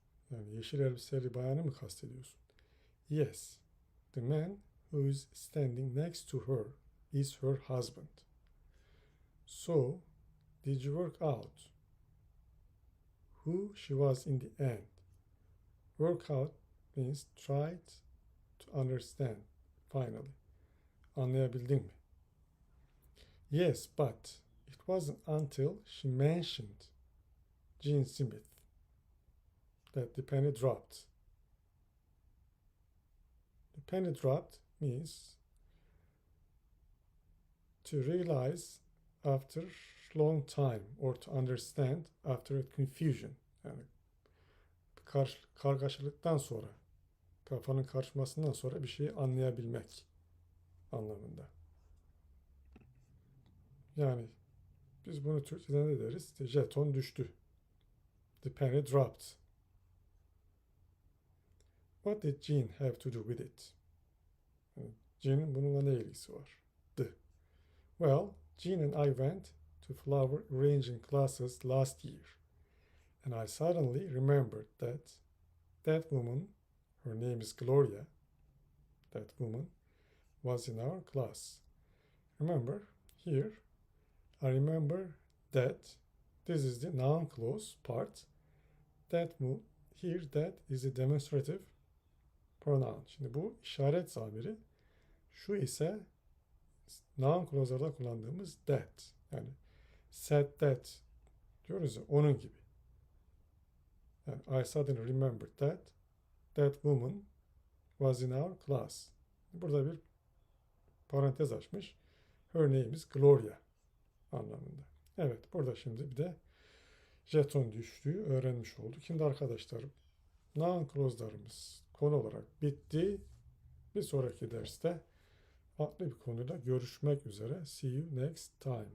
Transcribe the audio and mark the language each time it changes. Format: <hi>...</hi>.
<tr>Yani yeşil elbiseli bayanı mı kastediyorsun?</tr> <en>Yes, the man who is standing next to her is her husband. So, did you work out who she was in the end? Work out means try to understand finally.</en> <tr>Anlayabildin mi?</tr> <en>Yes, but it wasn't until she mentioned Gene Smith that the penny dropped. The penny dropped means to realize after long time or to understand after a confusion.</en> <tr>Yani kargaşalıktan sonra, kafanın karışmasından sonra bir şeyi anlayabilmek anlamında. Yani biz bunu Türkçe'de ne deriz? İşte jeton düştü.</tr> <en>The penny dropped. What did Jean have to do with it?</en> <tr>Jean'in bununla ne ilgisi var?</tr> <en>Well, Jean and I went to flower arranging classes last year, and I suddenly remembered that woman, her name is Gloria, that woman was in our class. Remember, here, I remember that this is the noun clause part. Here that is a demonstrative pronoun.</en> <tr>Şimdi bu işaret zamiri. Şu ise noun clause'larda kullandığımız that. Yani said that diyoruz ya, onun gibi. Yani</tr> <en>I suddenly remembered that woman was in our class.</en> <tr>Burada bir parantez açmış.</tr> <en>Her name is Gloria</en> <tr>anlamında. Evet, burada şimdi bir de jeton düştüğü öğrenmiş olduk. Şimdi arkadaşlar, noun clause'larımız konu olarak bitti. Bir sonraki derste farklı bir konuyla görüşmek üzere.</tr> <en>See you next time.</en>